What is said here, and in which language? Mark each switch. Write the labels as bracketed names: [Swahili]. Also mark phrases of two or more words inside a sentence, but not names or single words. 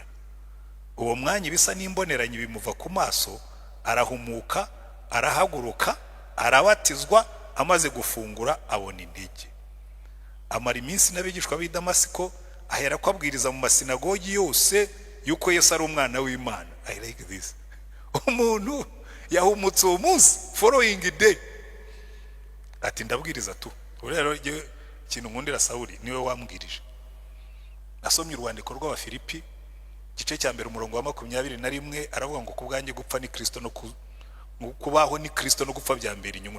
[Kinyarwanda] Uwo mwanya bisa n'imboneranye bimuva ku maso, arahumuka, arahaguruka, arabatizwa, amaze gufungura abona intege. Amara iminsi n'abigishwa b'i Damasiko, ahera ko abwiriza mu masinagogi yose yuko Yesu ari umwana w'Imana. [English] I like this. [Kinyarwanda] Umuntu yahumutse uwo munsi, [English] following day, [Kinyarwanda] ati ndabwiriza tu. Rero ikintu nkundira Sawuli niwe wambwirije. Nasomye urwandiko rw'Abafilipi gice cya mbere umurongo wa 21, aravuga ngo kubwanjye gupfa ni Kristo no kubaho ni Kristo no gupfa bya mbere inyungu.